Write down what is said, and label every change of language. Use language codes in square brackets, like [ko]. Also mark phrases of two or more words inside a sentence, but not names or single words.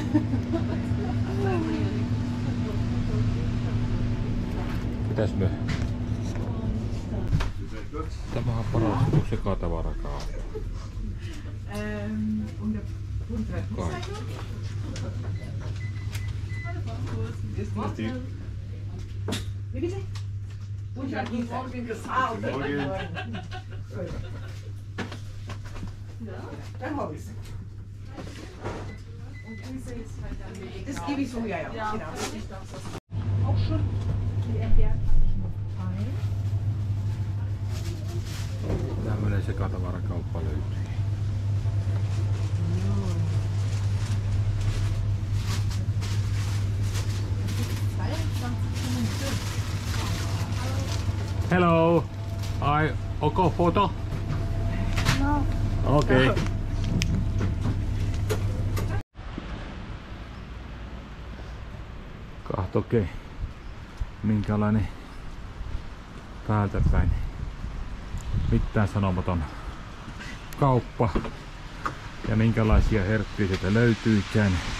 [fi] Mitäs me? Tämä on paras sekatavarakauppa. Kaikki. [de] Wie bitte? Morgen gesagt. Dann habe ich es. Das gebe ich so, ja. Genau. Auch schon. [fi] Tämmönen sekatavarakauppa löytyy. [en] Hello. I okay photo? No. Okay. [fi] Kahtokee minkälainen päältä päin mitään sanomaton kauppa ja minkälaisia herkkuja sieltä löytyykään.